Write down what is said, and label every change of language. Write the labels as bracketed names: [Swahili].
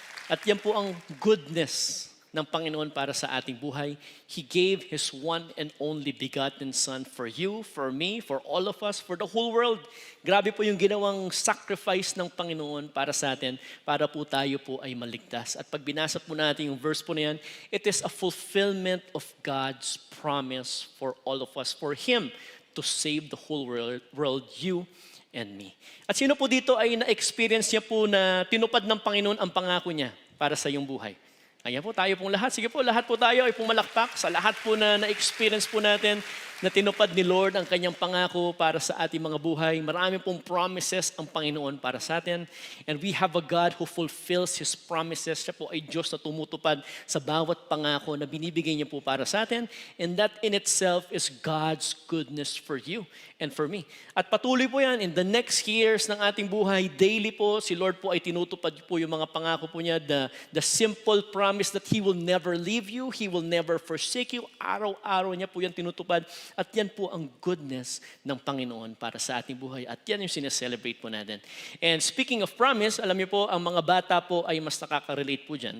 [Filipino] At yan po ang goodness ng Panginoon para sa ating buhay. [English] He gave His one and only begotten Son for you, for me, for all of us, for the whole world. [Filipino] Grabe po yung ginawang sacrifice ng Panginoon para sa atin, para po tayo po ay maligtas. At pag binasa po natin yung verse po na yan, [English] it is a fulfillment of God's promise for all of us, for Him to save the whole world, you and me. [Filipino] At sino po dito ay na-experience niya po na tinupad ng Panginoon ang pangako niya para sa iyong buhay? Ayan po, tayo pong lahat. Sige po, lahat po tayo ay pumalakpak sa lahat po na na-experience po natin na tinupad ni Lord ang kanyang pangako para sa ating mga buhay. Marami pong promises ang Panginoon para sa atin. [English] And we have a God who fulfills His promises. [Filipino] Siya po ay Diyos na tumutupad sa bawat pangako na binibigay niya po para sa atin. [English] And that in itself is God's goodness for you and for me. [Filipino] At patuloy po yan, [English] in the next years [Filipino] ng ating buhay, daily po, si Lord po ay tinutupad po yung mga pangako po niya. [English] The simple promise that He will never leave you, He will never forsake you. [Filipino] Araw-araw niya po yan tinutupad. At yan po ang goodness ng Panginoon para sa ating buhay. At yan yung sineselebrate po natin. [English] And speaking of promise, [Filipino] alam niyo po, ang mga bata po ay mas nakaka-relate po dyan.